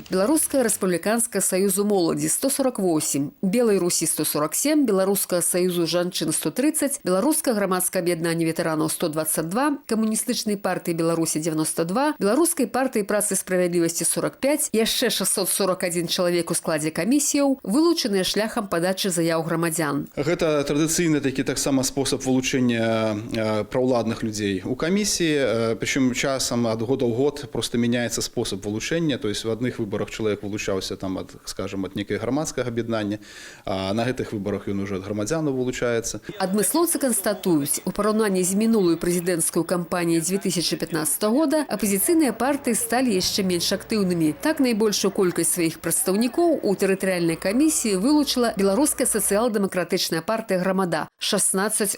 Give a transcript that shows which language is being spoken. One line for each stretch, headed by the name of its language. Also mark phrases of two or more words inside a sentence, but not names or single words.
Belarusian: Беларуская рэспубліканская саюзу моладзі 148, Белай Русі 147, Беларуская саюзу жанчын 130, Беларускае грамадскае аб'яднанне ветэранаў 122, Камуністычнай партыі Беларусі 92, Беларускай партыі працы і справядлівасці 45, яшчэ 641 чалавек у складзе камісіяў, вылучаныя шляхам падачы заяў грамадзян. Гэта традыцыйны такі таксама спосаб вылучэння праўладных людзей у камісіі, прычым часам ад года ў год просто мяняецца спосаб вылучэння,
Russian: то есть
Belarusian: в адных выбарах чалавек вылучаўся там ад, скажем, ад некай грамадскага аб'яднання, а на гэтых выбарах ён уже ад грамадзянаў вылучаецца. Адмыслоўцы канстатуюць, у параўнанні з мінулую прэзідэнцкую кампаніяй 2015 года апазіцыйныя партыі сталі яшчэ менш актыўнымі. Так найбольшую колькасць сваіх прадстаўнікоў у тэрытарыяльнай камісіі вылучыла Беларуская сацыял-дэмакратычная партыя «Грамада» – 16 асобаў.